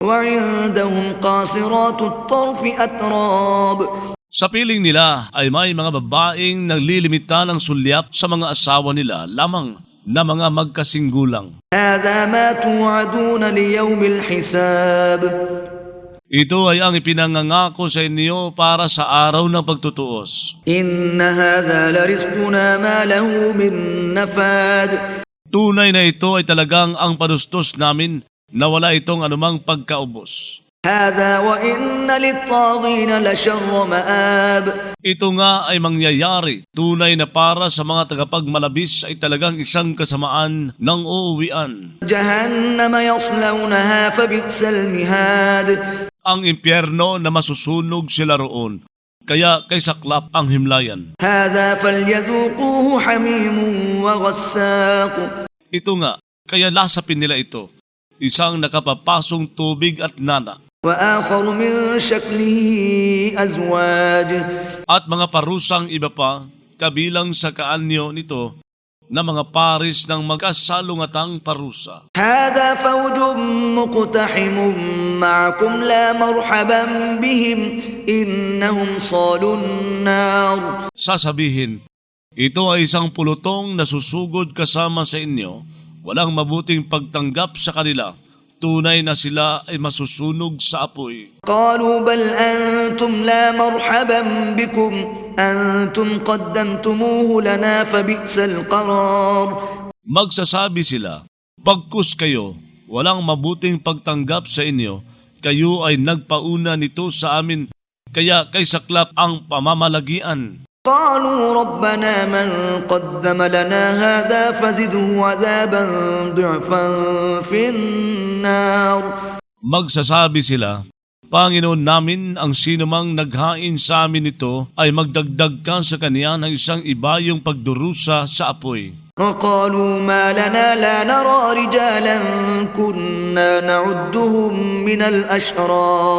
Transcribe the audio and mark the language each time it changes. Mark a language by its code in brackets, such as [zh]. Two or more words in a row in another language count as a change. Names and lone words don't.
[ar] وعندهم قاصرات الطرف أتراب. [tl] Sa piling nila ay may mga babaeng naglilimita ng sulyap sa mga asawa nila lamang na mga magkasinggulang. [ar] هذا ما توعدون ليوم الحساب. [tl] Ito ay ang ipinangangako sa inyo para sa araw ng pagtutuos. [ar] إن هذا لرزقنا ما له من نفاد. [tl] Tunay na ito ay talagang ang panustos namin na wala itong anumang pagkaubos. [ar] هذا وإن للطاغين لشر مآب. [tl] Ito nga ay mangyayari. Tunay na para sa mga tagapagmalabis ay talagang isang kasamaan ng uuwian. [ar] جهنم يصلونها فبئس المهاد. [tl] Ang impyerno na masusunog sila roon. Kaya kay saklap ang himlayan. [ar] هذا فليذوقوه حميم وغساق. [tl] Ito nga, kaya lasapin nila ito. Isang nakapapasong tubig at nana. [ar] وآخر من شكله أزواج. [tl] At mga parusang iba pa, kabilang sa kaanyo nito, na mga paris ng magkasalungatang parusa. [ar] هذا فوج مقتحم معكم لا مرحبا بهم إنهم صالوا النار. [tl] Sasabihin, ito ay isang pulutong na susugod kasama sa inyo, walang mabuting pagtanggap sa kanila. Tunay na sila ay masusunog sa apoy. [ar] قالوا بل أنتم لا مرحبا بكم أنتم قدمتموه لنا فبئس القرار. [tl] Magsasabi sila, bagkus kayo, walang mabuting pagtanggap sa inyo, kayo ay nagpauna nito sa amin, kaya kay saklap ang pamamalagian. [ar] قالوا ربنا من قدم لنا هذا فزده عذابا ضعفا في النار. [tl] Magsasabi sila, Panginoon namin, ang sinumang naghain sa amin nito ay magdagdag ka sa kaniya ng isang ibayong pagdurusa sa apoy. [ar] وقالوا ما لنا لا نرى رجالا كنا نعدهم من الأشرار.